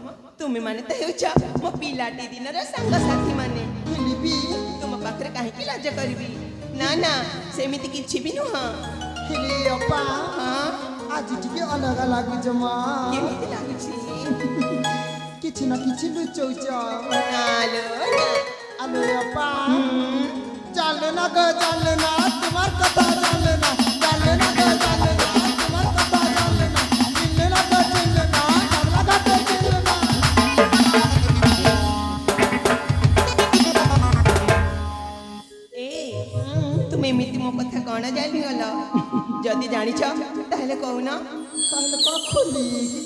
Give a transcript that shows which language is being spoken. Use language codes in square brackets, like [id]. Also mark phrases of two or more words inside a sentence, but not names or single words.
[or] ତୁମେ ମାନେ ତ ହେଉଛ ମୋ ପିଲାଟି ଦିନର ସାଙ୍ଗସାଥୀ ମାନେ। ହେଲେ ବି ତୁମ ପାଖରେ କାହିଁକି ଲାଜ କରିବି? ନା ନା, ସେମିତି କିଛି ବି ନୁହଁ। ହେଲେ ଅପା ହଁ, ଆଜି ଟିକେ ଅଲଗା ଲାଗୁଛ ମା। କେମିତି ଲାଗୁଛି? କିଛି ନା କିଛି ଲୁଚଉଛ। ନାଲୋ ନା। ଆଲୋ ଅପା ହୁଁ, [bn] জানলে না গো জানলে না তোমার কথা জানলে না জানলে না গো জানলে না তোমার কথা জানলে না চিনলে না গো চিনলে না জানলা গাতে চিনলে না [or] ଏ ତୁମେ ଏମିତି ମୋ କଥା କଣ ଜାଣିଗଲ? ଯଦି ଜାଣିଛ ତାହେଲେ କହୁନ। তাহলে কোন খুলি কি